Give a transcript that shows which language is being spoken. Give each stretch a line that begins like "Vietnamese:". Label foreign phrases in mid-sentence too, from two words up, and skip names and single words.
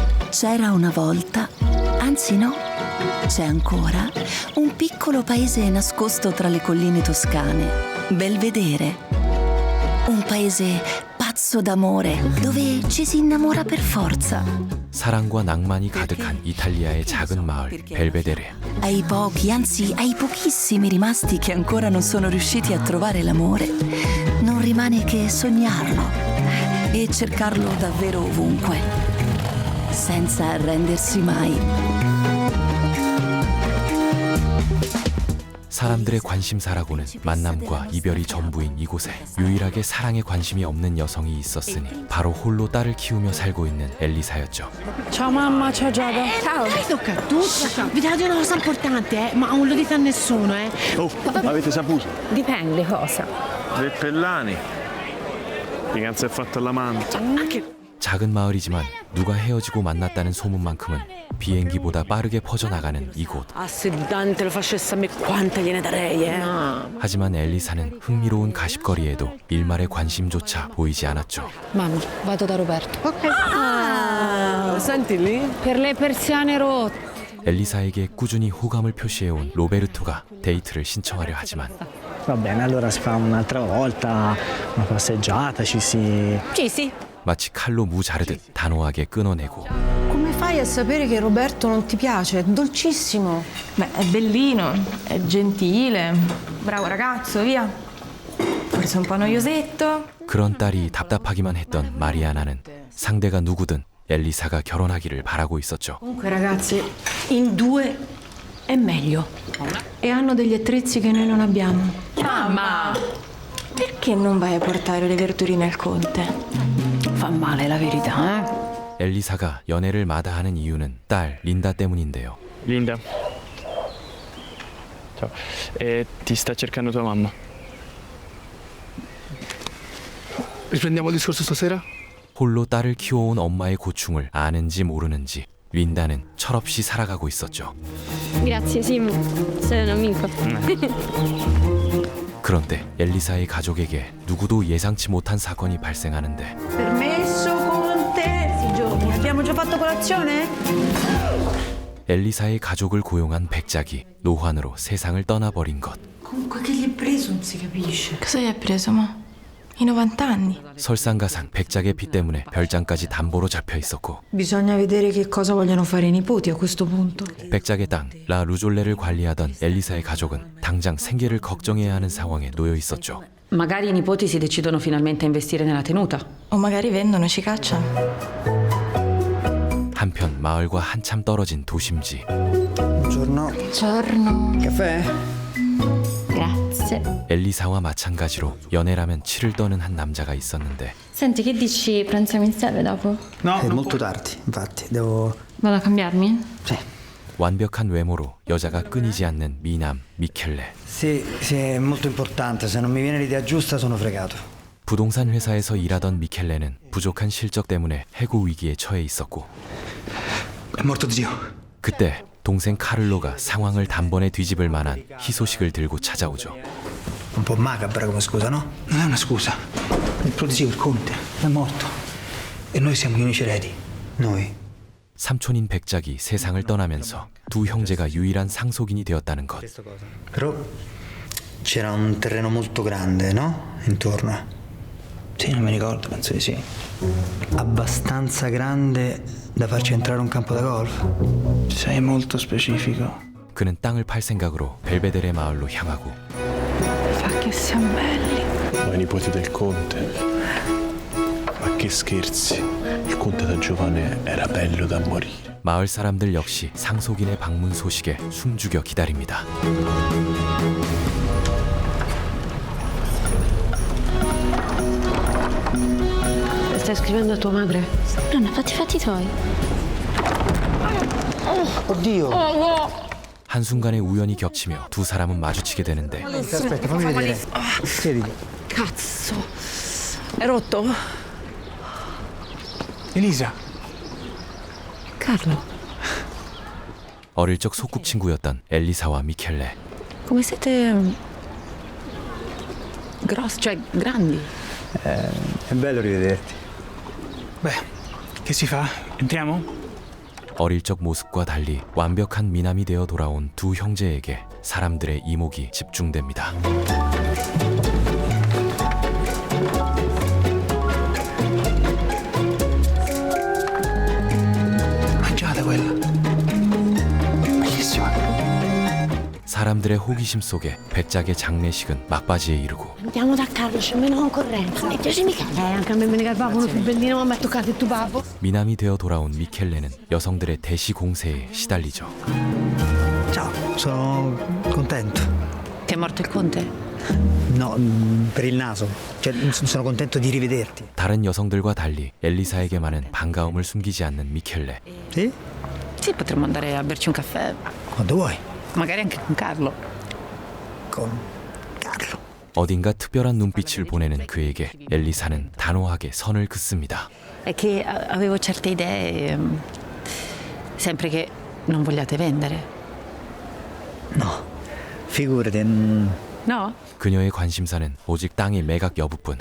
Italian: C'era una volta, anzi no, c'è ancora, un piccolo paese nascosto tra le colline toscane, Belvedere. Un paese pazzo d'amore, dove ci si innamora per forza.
Korean: 사랑과 낭만이 가득한 이탈리아의 작은 마을 벨베데레.
Italian: Ai pochi, anzi ai pochissimi rimasti che ancora non sono riusciti a trovare l'amore, non rimane che sognarlo e cercarlo davvero ovunque, senza arrendersi mai.
Korean: 사람들의 관심사라고는 만남과 이별이 전부인 이곳에 유일하게 사랑에 관심이 없는 여성이 있었으니 바로 홀로 딸을 키우며 살고 있는 엘리사였죠.
Italian: Ciao mamma, ciao Giada. Ciao. Tocca a tutti. Vi date una cosa importante, ma non lo dite a nessuno, Oh, avete saputo? Dipende cosa. Del Pellani. Di che si è fatto all'amante.
Korean: 작은 마을이지만 누가 헤어지고 만났다는 소문만큼은 비행기보다 빠르게 퍼져나가는 이곳.
Italian: Ah, se Dante lo facesse a me, quanta gliene darei,
Korean: 하지만 엘리사는 흥미로운 가십거리에도 일말의 관심조차 보이지 않았죠.
Italian: Mamma, vado da Roberto. Senti lì? Per le persiane rotte.
Korean: 엘리사에게 꾸준히 호감을 표시해온 로베르토가 데이트를 신청하려 하지만
Italian: Va bene, allora si fa un'altra volta, una passeggiata, ci si... Sì.
Korean: 마치 칼로 무 자르듯 단호하게 끊어내고
Italian: Come fai a sapere che Roberto non ti piace? È dolcissimo. Beh, è bellino, è gentile, bravo ragazzo, via. Forse un po' noiosetto.
Korean: 그런 딸이 답답하기만 했던 마리아나는 상대가 누구든 엘리사가 결혼하기를 바라고 있었죠.
Italian: Comunque ragazzi, in due è meglio. E hanno degli attrezzi che noi non abbiamo. Mamma, perché non vai a portare le verdurine al conte? Fa male la verità,
Korean: 엘리사가 연애를 마다하는 이유는 딸 린다 때문인데요.
Italian: Linda. Ciao. Ti sta cercando tua mamma. Riprendiamo il discorso stasera?
Korean: 홀로 딸을 키워온 엄마의 고충을 아는지 모르는지 린다는 철없이 살아가고 있었죠.
Italian: Grazie, Sim. Sei un amico.
Korean: 그런데 엘리사의 가족에게 누구도 예상치 못한 사건이 발생하는데
Italian: Permesso, Conte? Sì, giorni. Abbiamo già fatto colazione?
Korean: 엘리사의 가족을 고용한 백작이 노환으로 세상을 떠나버린 것.
Italian: Comunque che gli è preso non si capisce. cosa gli hai preso, ma? I 90 anni.
Korean: 설상가상 백작의 피 때문에 별장까지 담보로 잡혀 있었고
Italian: Bisogna vedere che cosa vogliono fare i nipoti a questo punto.
Korean: 백작의 땅 라 루졸레를 관리하던 엘리사의 가족은 당장 생계를 걱정해야 하는 상황에 놓여 있었죠.
Italian: Magari i nipoti si decidono finalmente a investire nella tenuta. O magari vendono e ci cacciano.
Korean: 한편 마을과 한참 떨어진 도심지.
Italian: Buongiorno. Buongiorno. Caffè? Grazie.
Korean: 엘리사와 마찬가지로 연애라면 치를 떠는 한 남자가 있었는데
Italian: Senti, che dici? Pranziamo insieme dopo? No, È molto tardi, infatti, devo... Vado a cambiarmi? Sì.
Korean: 완벽한 외모로 여자가 끊이지 않는 미남 미켈레.
Italian: Sì, è molto importante. Se non mi viene l'idea giusta sono fregato.
Korean: 부동산 회사에서 일하던 미켈레는 부족한 실적 때문에 해고 위기에 처해 있었고
Italian: è morto zio.
Korean: 그때 동생 카를로가 상황을 단번에 뒤집을 만한 희소식을 들고 찾아오죠.
Italian: Un po' macabra come scusa, no? Non è una scusa. Il tuo zio, il conte, è morto. E noi siamo gli unici eredi. Noi.
Korean: 삼촌인 백작이 세상을 떠나면서 두 형제가 유일한 상속인이 되었다는 것.
Italian: Però c'era un terreno molto grande, no? Intorno. Sì, non mi ricordo, penso di sì. Abbastanza grande da farci entrare un campo da golf. Sei molto specifico.
Korean: 그는 땅을 팔 생각으로 벨베데레 마을로 향하고
Italian: Fa che siamo belli. Ma i nipoti del conte. Ma che scherzi. Il conte da giovane era bello da morire.
Korean: 마을 사람들 역시 상속인의 방문 소식에 숨죽여 기다립니다.
Italian: Stai scrivendo a tua madre? Nonna, fatti i fatti tuoi. Oddio!
Korean: 한순간에 우연히 겹치며 두 사람은 마주치게 되는데
Italian: Aspetta, fammi vedere. Siediti. Cazzo. È rotto? Elisa. Carlo.
Korean: 어릴 적 소꿉친구였던 엘리사와 미켈레.
Italian: Come siete grossi, cioè grandi. È bello rivederti. Beh, che si fa? Entriamo?
Korean: 어릴 적 모습과 달리 완벽한 미남이 되어 돌아온 두 형제에게 사람들의 이목이 집중됩니다.
Italian: Mangiate quella. Bellissima.
Korean: 사람들의 호기심 속에 배짝의 장례식은 막바지에 이르고
Italian: Andiamo da Carlo, c'è meno concorrenza. E piace mica. Anche a me me ne garbavano più bellino, ma mi ha toccato il tuo babbo.
Korean: 미남이 되어 돌아온 미켈레는 여성들의 대시 공세에 시달리죠.
Italian: Ciao, sono contento. Ti è morto il conte? No, per il naso. Cioè, sono contento di rivederti.
Korean: 다른 여성들과 달리 엘리사에게만은 반가움을 숨기지 않는 미켈레.
Italian: Sì? Sì, potremmo andare a berci un caffè. Quando vuoi. Magari anche con Carlo. Con Carlo.
Korean: 어딘가 특별한 눈빛을 보내는 그에게 엘리사는 단호하게 선을 긋습니다.
Italian: È che avevo certe idee. Sempre che non vogliate vendere. No, figurati. No?
Korean: 그녀의 관심사는 오직 땅의 매각 여부뿐.